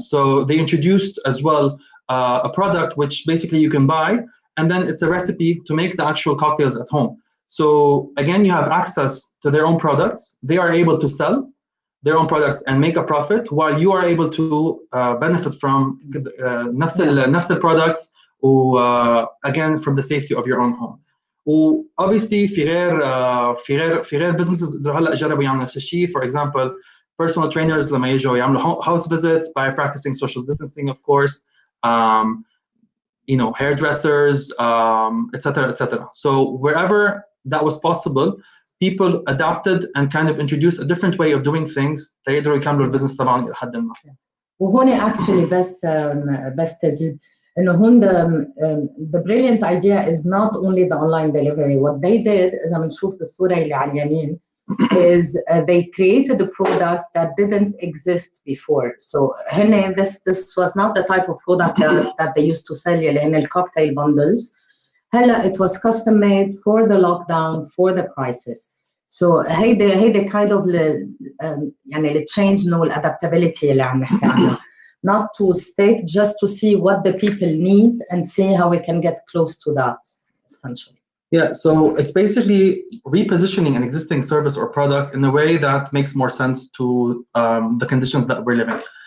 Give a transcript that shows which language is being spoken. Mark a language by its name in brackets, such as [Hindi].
[English] So they introduced as well a product which basically you can buy, and then it's a recipe to make the actual cocktails at home. So again, you have access to their own products. They are able to sell their own products and make a profit, while you are able to benefit from نفس products, again from the safety of your own home. [Arabic] Obviously في غير businesses هلا جربوا يعملوا نفس الشيء. [English] For example, personal trainers [Arabic] لما يجوا يعملوا [English] house visits by practicing social distancing, of course. Hairdressers, etc. So wherever that was possible, people adapted and kind of introduced a different way of doing things [Arabic] تقدروا يكملوا البزنس تبعهم إلى حد ما. [English] وهون actually [Arabic] بس تزيد إنه هون [English] the brilliant idea is not only the online delivery. What they did [Arabic] إذا بنشوف بالصورة اللي على اليمين [English] is they created a product that didn't exist before. So this was not the type of product that they used to sell [Arabic] اللي هن [English] الcocktail bundles. [Arabic] هلا [English] it was custom made for the lockdown, for the crisis. [Arabic] So هيدا [English] kind of [Arabic] يعني [English] the change [Arabic] والadaptability اللي عم نحكي عنها. [English] not to stake, just to see what the people need and see how we can get close to that, essentially. Yeah, so it's basically repositioning an existing service or product in a way that makes more sense to the conditions that we're living.